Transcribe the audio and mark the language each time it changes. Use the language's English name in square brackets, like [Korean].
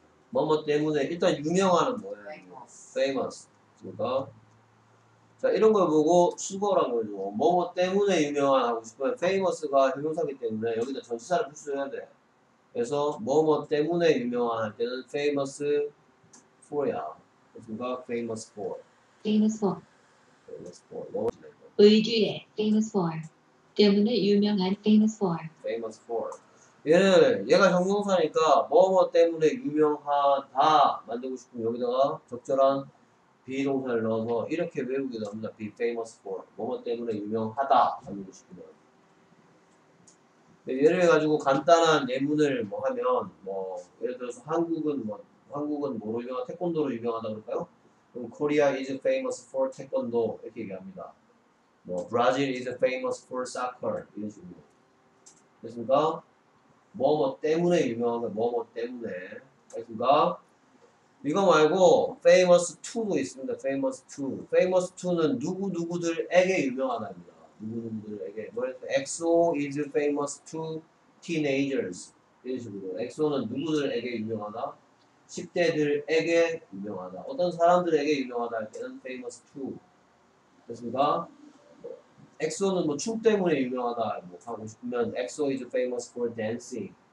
[Korean] 뭐뭐 때문에 일단 유명한은 뭐예요? [English] famous. [Korean] 그러니까 자 이런 걸 보고 수거란 거죠. 뭐뭐 때문에 유명한 하고 싶으면 famous가 형용사기 때문에 여기다 전치사를 붙여야 돼. 그래서 뭐뭐 때문에 유명한 할 때는 famous for야. [English] 그러니까 famous for. famous for, famous for. 뭐 의주의 famous for, [Korean] 때문에 유명한 [English] famous for, famous for. [Korean] 얘가 형용사니까 뭐뭐 때문에 유명하다 만들고 싶으면 여기다가 적절한 비동사를 넣어서 이렇게 외우기도 합니다. [English] be famous for. [Korean] 뭐뭐 때문에 유명하다 만들고 싶으면. 예를 해가지고 간단한 예문을 뭐 하면 뭐 예를 들어서 한국은 뭐로 유명한 태권도로 유명하다 그럴까요? [English] 그럼 Korea is famous for 태권도 [Korean] 이렇게 얘기합니다. [English] 뭐 Brazil is famous for soccer [Korean] 이런 식으로. 됐습니까? 뭐뭐 때문에 유명한 거 뭐뭐 때문에. 됐습니까? 이거 말고 famous to도 있습니다. [English] famous to. [Korean] famous to는 누구누구들에게 유명하다입니다. 누구누구들에게. 그래서 [English] EXO is famous to teenagers. [Korean] 이런 식으로. EXO는 누구들에게 유명하다? 10대들에게 유명하다. 어떤 사람들에게 유명하다 할 때는 famous to. 됐습니까? 엑소는 뭐 춤 때문에 유명하다 뭐 하고 싶으면 엑소 [English] is famous for dancing.